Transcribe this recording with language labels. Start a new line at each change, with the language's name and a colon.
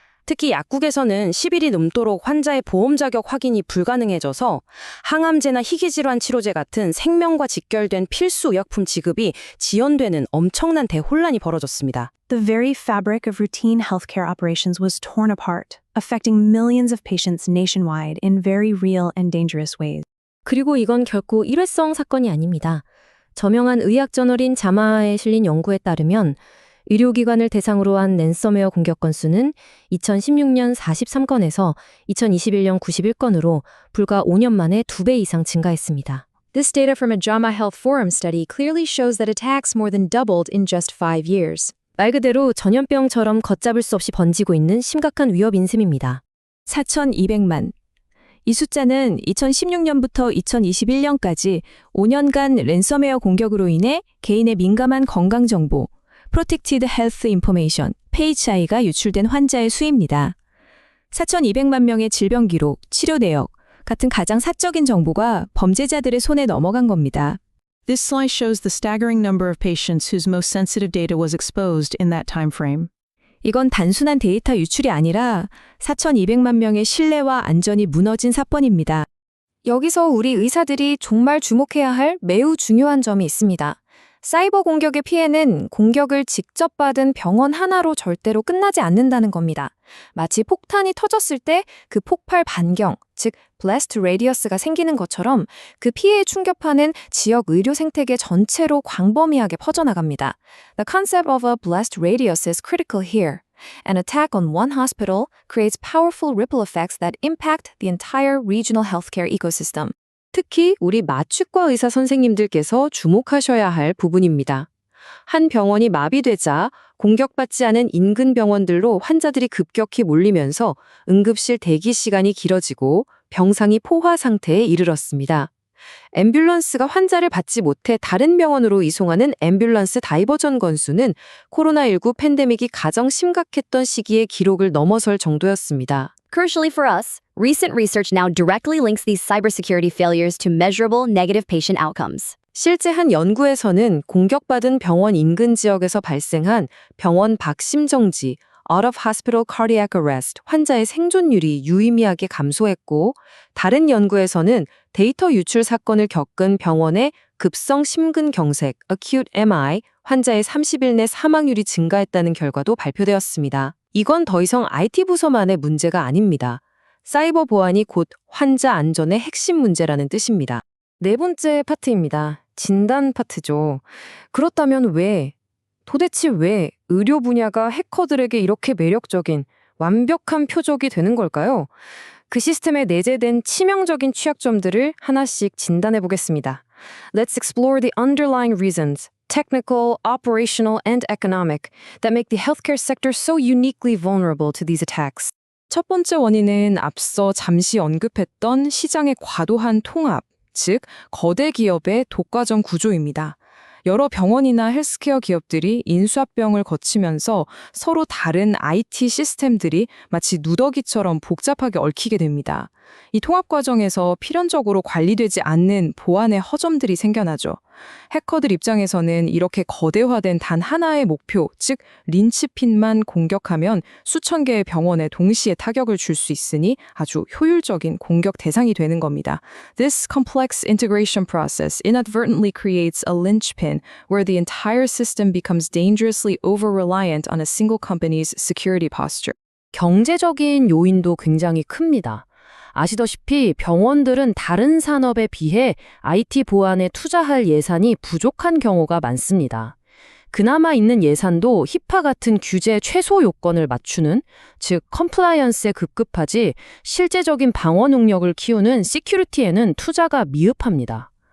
Korean: 특히 약국에서는 10일이 넘도록 환자의 보험 자격 확인이 불가능해져서 항암제나 희귀질환 치료제 같은 생명과 직결된 필수 의약품 지급이 지연되는 엄청난 대혼란이 벌어졌습니다.
English: The very fabric of routine healthcare operations was torn apart, affecting millions of patients nationwide in very real and dangerous ways.
Korean: 그리고 이건 결코 일회성 사건이 아닙니다. 저명한 의학저널인 자마에 실린 연구에 따르면 의료기관을 대상으로 한 랜섬웨어 공격 건수는 2016년 43건에서 2021년 91건으로 불과 5년 만에 2배 이상 증가했습니다.
English: This data from a JAMA Health Forum study clearly shows that attacks more than doubled in just 5 years.
Korean: 말 그대로 전염병처럼 걷잡을 수 없이 번지고 있는 심각한 위협인 셈입니다. 4,200만. 이 숫자는 2016년부터 2021년까지 5년간 랜섬웨어 공격으로 인해 개인의 민감한 건강 정보,
English: Protected Health Information,
Korean: PHI가 유출된 환자의 수입니다. 4,200만 명의 질병 기록, 치료 내역 같은 가장 사적인 정보가 범죄자들의 손에 넘어간 겁니다.
English: This slide shows the staggering number of patients whose most sensitive data was exposed in that time frame.
Korean: 이건 단순한 데이터 유출이 아니라 4,200만 명의 신뢰와 안전이 무너진 사건입니다. 여기서 우리 의사들이 정말 주목해야 할 매우 중요한 점이 있습니다. 사이버 공격의 피해는 공격을 직접 받은 병원 하나로 절대로 끝나지 않는다는 겁니다. 마치 폭탄이 터졌을 때 그 폭발 반경, 즉 blast radius가 생기는 것처럼 그 피해의 충격파는 지역 의료 생태계 전체로 광범위하게 퍼져나갑니다.
English: The concept of a blast radius is critical here. An attack on one hospital creates powerful ripple effects that impact the entire regional healthcare ecosystem.
Korean: 특히 우리 마취과 의사 선생님들께서 주목하셔야 할 부분입니다. 한 병원이 마비되자 공격받지 않은 인근 병원들로 환자들이 급격히 몰리면서 응급실 대기 시간이 길어지고 병상이 포화 상태에 이르렀습니다. 앰뷸런스가 환자를 받지 못해 다른 병원으로 이송하는 앰뷸런스 다이버전 건수는 코로나19 팬데믹이 가장 심각했던 시기의 기록을 넘어설 정도였습니다.
English: Crucially for us, recent research now directly links these cybersecurity failures to measurable negative patient outcomes.
Korean: 실제 한 연구에서는 공격받은 병원 인근 지역에서 발생한 병원 박심정지,
English: out of hospital cardiac arrest
Korean: 환자의 생존율이 유의미하게 감소했고, 다른 연구에서는 데이터 유출 사건을 겪은 병원의 급성 심근경색, acute MI 환자의 30일 내 사망률이 증가했다는 결과도 발표되었습니다. 이건 더 이상 IT 부서만의 문제가 아닙니다. 사이버 보안이 곧 환자 안전의 핵심 문제라는 뜻입니다. 네 번째 파트입니다. 진단 파트죠. 그렇다면 도대체 왜 의료 분야가 해커들에게 이렇게 매력적인 완벽한 표적이 되는 걸까요? 그 시스템에 내재된 치명적인 취약점들을 하나씩 진단해 보겠습니다.
English: Let's explore the underlying reasons, technical, operational, and economic, that make the healthcare sector so uniquely vulnerable to these attacks.
Korean: 첫 번째 원인은 앞서 잠시 언급했던 시장의 과도한 통합, 즉 거대 기업의 독과점 구조입니다. 여러 병원이나 헬스케어 기업들이 인수합병을 거치면서 서로 다른 IT 시스템들이 마치 누더기처럼 복잡하게 얽히게 됩니다. 이 통합 과정에서 필연적으로 관리되지 않는 보안의 허점들이 생겨나죠. 해커들 입장에서는 이렇게 거대화된 단 하나의 목표, 즉 린치핀만 공격하면 수천 개의 병원에 동시에 타격을 줄 수 있으니 아주 효율적인 공격 대상이 되는 겁니다.
English: This complex integration process inadvertently creates a linchpin where the entire system becomes dangerously over-reliant on a single company's security posture.
Korean: 경제적인 요인도 굉장히 큽니다. 아시다시피 병원들은 다른 산업에 비해 IT 보안에 투자할 예산이 부족한 경우가 많습니다. 그나마 있는 예산도 히파 같은 규제 최소 요건을 맞추는, 즉 컴플라이언스에 급급하지 실제적인 방어 능력을 키우는 시큐리티에는 투자가 미흡합니다.